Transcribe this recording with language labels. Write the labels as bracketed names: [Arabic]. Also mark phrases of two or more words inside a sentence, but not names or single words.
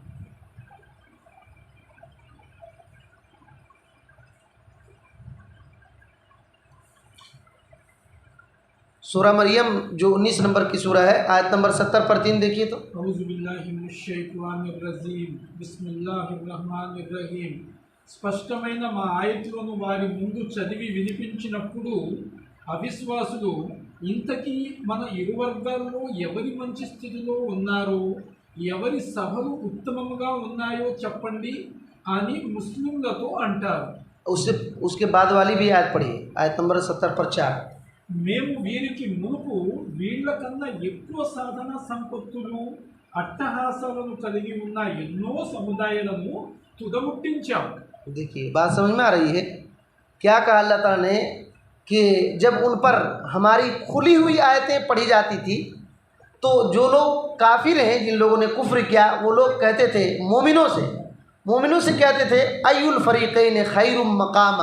[Urdu] سورہ مریم جو 19 نمبر کی سورہ ہے، آیت نمبر 70 پر 3 دیکھیے تو۔ [Arabic] اعوذ باللہ من الشیطان الرجیم، بسم اللہ الرحمن الرحیم۔ [Telugu] స్పష్టమైన మా ఆయతులను వారి ముందు చదివి వినిపించినప్పుడు అవిశ్వాసులు, ఇంతకీ మన ఇరు వర్గాల్లో ఎవరి మంచి స్థితిలో ఉన్నారో, ఎవరి సభలు ఉత్తమముగా ఉన్నాయో చెప్పండి అని ముస్లింలతో అంటారు। [Urdu] اس کے بعد والی بھی آیت پڑھیے، آیت نمبر 70 پر 4۔ [Telugu] మేము వీరికి మునుపు వీళ్ళకన్నా ఎక్కువ సాధన సంపత్తులు, అట్టహాసాలను కలిగి ఉన్న ఎన్నో సముదాయాలను తుదముట్టించాం۔ [Urdu] دیکھیے بات سمجھ میں آ رہی ہے؟ کیا کہا اللہ تعالیٰ نے کہ جب ان پر ہماری کھلی ہوئی آیتیں پڑھی جاتی تھی تو جو لوگ کافر ہیں، جن لوگوں نے کفر کیا، وہ لوگ کہتے تھے مومنوں سے کہتے تھے [Arabic] ای الفریقین خیر مقاما۔